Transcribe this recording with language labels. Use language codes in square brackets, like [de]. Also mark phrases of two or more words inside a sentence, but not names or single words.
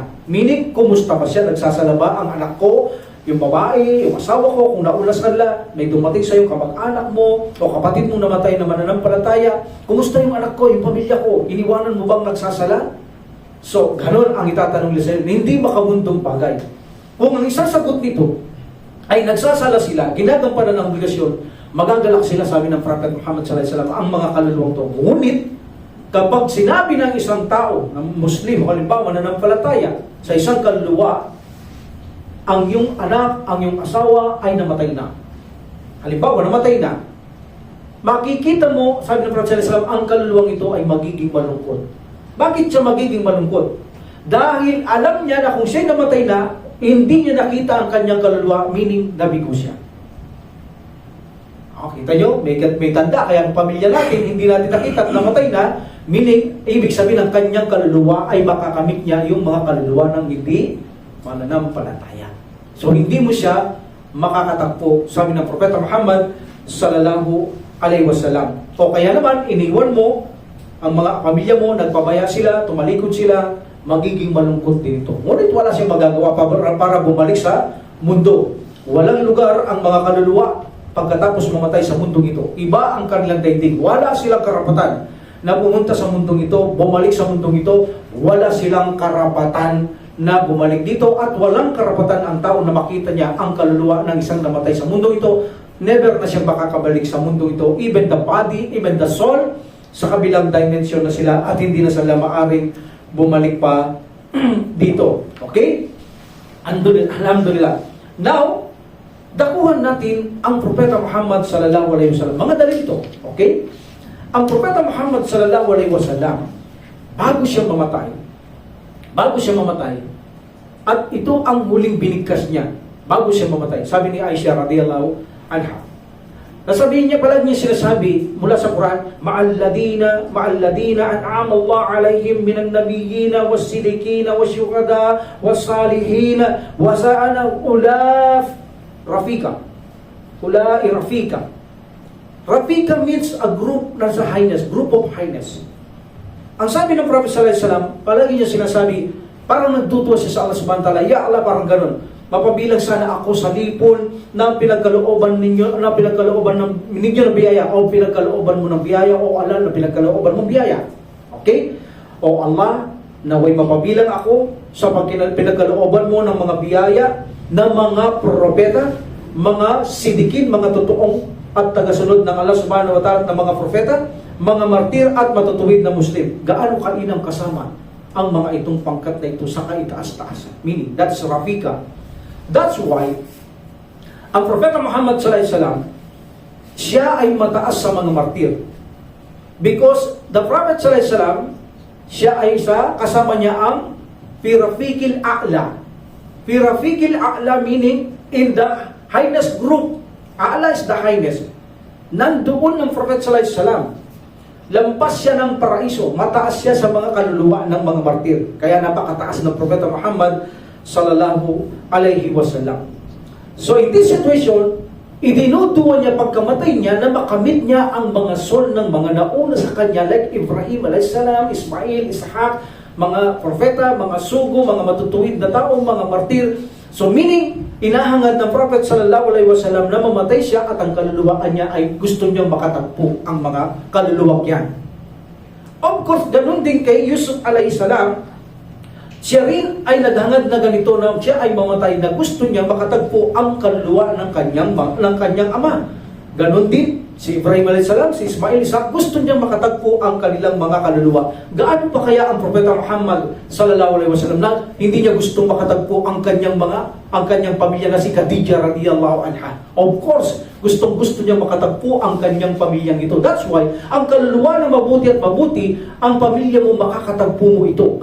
[tl] Meaning, kumusta ba siya? Nagsasala ba ang anak ko, yung babae, yung asawa ko, kung naulas kanila, may dumating sa iyo kamag-anak mo, o kapatid mong namatay na mananampalataya, kumusta yung anak ko, yung pamilya ko, iniwanan mo bang nagsasala? So, ganun ang itatanong nila sa iyo, hindi makamundong bagay. Kung ang isasagot nito ay nagsasala sila, ginagampanan ng obligasyon, magagalak sila, sabi ng Prophet Muhammad [ar] صلى الله عليه وسلم, [tl] ang mga kaluluwang to. Ngunit, kapag sinabi ng isang tao, ng Muslim, halimbawa nananampalataya, sa isang kaluluwa, ang iyong anak, ang iyong asawa ay namatay na. Halimbawa, namatay na. Makikita mo, sabi ng Prophet [ar] صلى الله عليه وسلم, [tl] ang kaluluwang ito ay magiging malungkot. Bakit siya magiging malungkot? Dahil alam niya na kung siya namatay na, hindi niya nakita ang kanyang kaluluwa, meaning nabigo siya. Kita nyo, may tanda, kaya ang pamilya natin, hindi natin nakita at namatay na, meaning, ibig sabihin ng kanyang kaluluwa ay makakamit niya yung mga kaluluwa ng hindi mananampalataya. So, hindi mo siya makakatagpo, sabi ng Propeta Muhammad [ar] صلى الله عليه وسلم. [tl] O kaya naman, iniwan mo ang mga pamilya mo, nagpabaya sila, tumalikod sila, magiging malungkot din ito. Ngunit wala siyang magagawa para bumalik sa mundo. Walang lugar ang mga kaluluwa pagkatapos mamatay sa mundong ito. Iba ang kanilang daigdig. Wala silang karapatan na pumunta sa mundong ito, bumalik sa mundong ito. Wala silang karapatan na bumalik dito at walang karapatan ang tao na makita niya ang kaluluwa ng isang namatay sa mundong ito. Never na siyang makakabalik sa mundong ito. [en] Even the body, even the soul, [tl] sa kabilang dimension na sila at hindi na sila maaring bumalik pa dito. Okay? Alhamdulillah. Now, dakuhan natin ang Propeta Muhammad [ar] صلى الله عليه وسلم. [tl] Mga dalil ito. Okay? Ang Propeta [ar] Muhammad صلى الله عليه وسلم, [tl] bago siya mamatay, at ito ang huling binigkas niya bago siya mamatay. Sabi ni Aisha [ar] رضي الله عنها. [tl] Nasabihin niya, palagi niya sinasabi mula sa Quran, [ar] مع الذين أنعم الله عليهم من النبيين والصديقين والشهداء والصالحين وحسن أولئك رفيقا. أولئك رفيقا. [en] Rafika means a group [tl] na sa [en] highness, group of highness. [tl] Ang sabi ng Prophet [ar] صلى الله عليه وسلم, [tl] palagi niya sinasabi, parang nagtutuwa siya sa Allah [ar] سبحانه وتعالى يا الله, [tl] parang ganun. Mapabilang sana ako sa lipon na pinagkalooban ninyo, na pinagkalooban ninyo ng biyaya, o pinagkalooban mo ng biyaya, o Allah na pinagkalooban mong biyaya. Okay? O Allah, naway mapabilang ako sa pinagkalooban mo ng mga biyaya na mga propeta, mga sidikin, mga totoong at tagasunod ng Allah [ar] سبحانه وتعالى [tl] ng mga propeta, mga martir at matutuwid na Muslim. Gaano kainam kasama ang mga itong pangkat na ito sa kaitaas-taas. [en] Meaning, that's Rafika. That's why, [tl] ang Propeta [ar] Muhammad صلى الله عليه وسلم, [tl] siya ay mataas sa mga martir. [en] Because the Prophet [ar] صلى الله عليه وسلم, [tl] siya ay kasama niya ang [ar] في الرفيق الأعلى. في الرفيق الأعلى [en] meaning in the highest group. A'la is the highest. [tl] Nandoon ng Prophet [ar] صلى الله عليه وسلم. [tl] Lampas siya ng paraiso. Mataas siya sa mga kaluluwa ng mga martir. Kaya napakataas ng Propeta Muhammad [ar] صلى الله عليه وسلم. [en] So in this situation, [tl] idinutuwa niya pagkamatay niya na makamit niya ang mga soul ng mga nauna sa kanya like Ibrahim [ar] عليه السلام, [tl] Ismail, Ishaq, mga propeta, mga sugo, mga matutuwid na tao, mga martir. So meaning, inahangad ng Prophet [ar] صلى الله عليه وسلم [tl] na mamatay siya at ang kaluluwaan niya ay gusto niyang makatagpo ang mga kaluluwang yan. [en] Of course, [tl] ganun din kay Yusuf [ar] عليه السلام. [tl] Siya rin ay naghangad na ganito na siya ay mamatay na gusto niya makatagpo ang kaluluwa ng kanyang ama. Ganon din si Ibrahim [ar] عليه السلام, [tl] si Ismail, Ishaq, gusto niya makatagpo ang kanilang mga kaluluwa. Gaano pa kaya ang Propeta Muhammad [ar] صلى الله عليه وسلم [tl] na hindi niya gustong makatagpo ang kanyang pamilya na si Khadija [ar] رضي الله عنها. [en] Of course, [tl] gustong-gusto niya makatagpo ang kanyang pamilyang ito. [en] That's why, [tl] ang kaluluwa na mabuti at mabuti, ang pamilya mo makakatagpo mo ito.